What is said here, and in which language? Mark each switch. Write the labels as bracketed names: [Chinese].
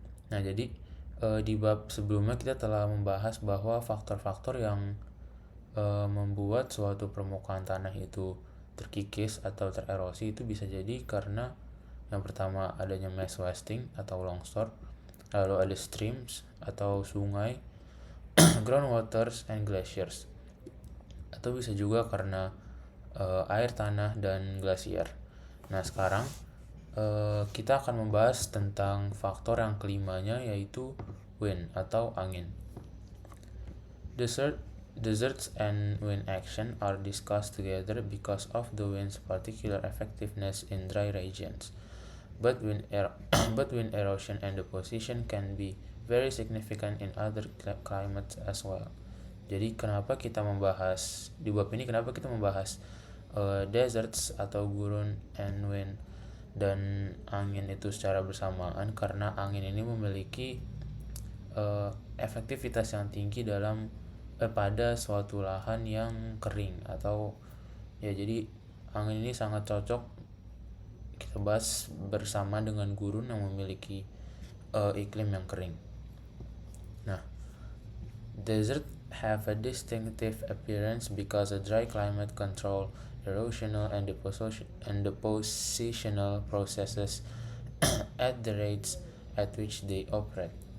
[Indonesian] Nah, jadi di bab sebelumnya kita telah membahas bahwa faktor-faktor yang membuat suatu permukaan tanah itu terkikis atau tererosi itu bisa jadi karena yang pertama adanya mass wasting atau longsor, lalu ada streams atau sungai, [English] groundwaters and glaciers, [Indonesian] atau bisa juga karena air tanah dan glasier. Nah, sekarang kita akan membahas tentang faktor yang kelimanya yaitu wind atau angin. [English] Deserts and wind action are discussed together because of the wind's particular effectiveness in dry regions. But wind erosion and deposition can be very significant in other climates as well. [Indonesian] Jadi kenapa kita membahas di bab ini, kenapa kita membahas deserts atau gurun and wind dan angin itu secara bersamaan? Karena angin ini memiliki efektivitas yang tinggi dalam pada suatu lahan yang kering atau jadi angin ini sangat cocok kita bahas bersama dengan gurun yang memiliki iklim yang kering. [English] Nah, desert have a distinctive appearance because a dry climate control erosional and depositional processes at the rates at which they operate.